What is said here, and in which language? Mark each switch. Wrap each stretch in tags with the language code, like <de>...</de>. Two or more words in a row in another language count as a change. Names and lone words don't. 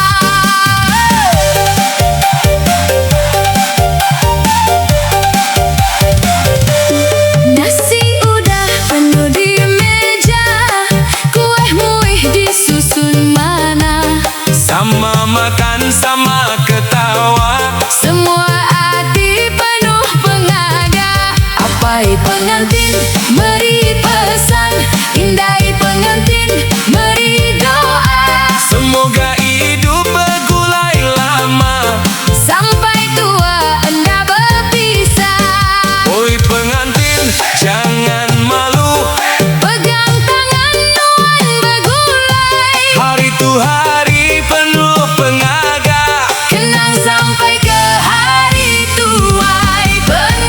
<ms>Nasi udah penuh di meja, kue muih disusun mana. Sama makan, sama ketawa.</ms> <iba>Semua hati penuh pengaga. Apai pengantin beri pesan, indai pengantin beri doa.</iba> <ms>Semoga hidup bergulai lama.</ms> <iba>Sampai tua enda berpisah.</iba> <ms>Oi pengantin, jangan malu.</ms> <iba>Pegang tangan nuan bergulai, Hari tu hari penuh pengaga.</iba> <ms>kenang sampai ke hari tua.</ms>